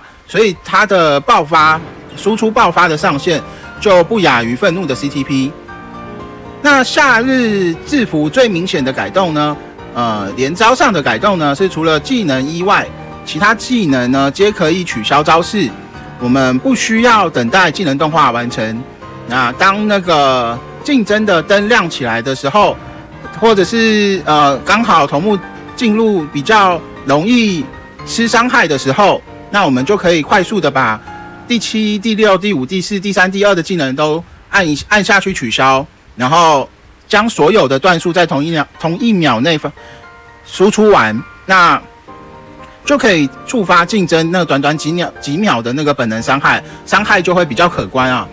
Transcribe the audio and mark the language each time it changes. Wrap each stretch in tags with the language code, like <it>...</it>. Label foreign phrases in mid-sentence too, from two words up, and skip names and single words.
<zh>所以它的輸出爆發的上限就不亞於憤怒的 CTP。那夏日制服最明顯的改動呢，連招上的改動呢，是除了技能以外，其他技能呢皆可以取消招式，我們不需要等待技能動畫完成。那當那個競爭的燈亮起來的時候，或者是剛好頭目進入比較容易吃傷害的時候，那我們就可以快速的把第7、第6、第5、第4、第3、第2的技能都按下去取消，然後將所有的段數在同一秒內輸出完，那就可以觸發競爭那短短幾秒的那個本能傷害就會比較可觀啊。</zh>